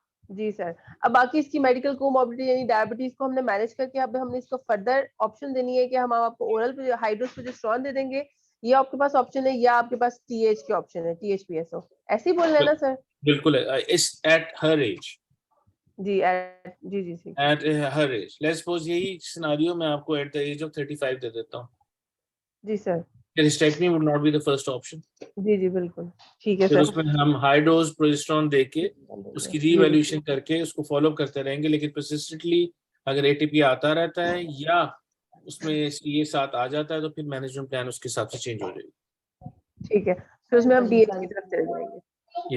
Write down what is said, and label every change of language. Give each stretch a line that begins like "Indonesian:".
Hindi: जी sir, अब बाकी इसकी मेडिकल कोमोर्बिडिटी यानी डायबिटीज को हमने मैनेज करके अब हमने इसको फर्दर ऑप्शन देनी है कि हम आपको ओरल हाइड्रोस प्रोजेस्टेरोन दे देंगे, ये आपके पास ऑप्शन है, या आपके पास टीएच के ऑप्शन है, टीएचपीएसओ, ऐसे ही बोल रहे हैं ना सर? बिल्कुल इस एट हर एज, जी जी जी ठीक है।
English: at her age let's suppose
Hindi: यही सिनेरियो मैं आपको
English: at the age of 35
Hindi: दे देता हूँ, जी sir
English: hysterectomy would not be the first option।
Hindi: जी जी बिल्कुल ठीक है फिर सर। उसमें हम हाई डोज प्रोजेस्टेरोन देके उसकी जी रीवैल्यूएशन करके उसको फॉलो करते रहेंगे, लेकिन परसिस्टेंटली अगर एटीपी आता रहता है या उसमें ये साथ आ जाता है तो फिर मैनेजमेंट प्लान उसके हिसाब से चेंज हो जाएगी। ठीक है, फिर उसमें हम डीएच की तरफ चले जाएंगे।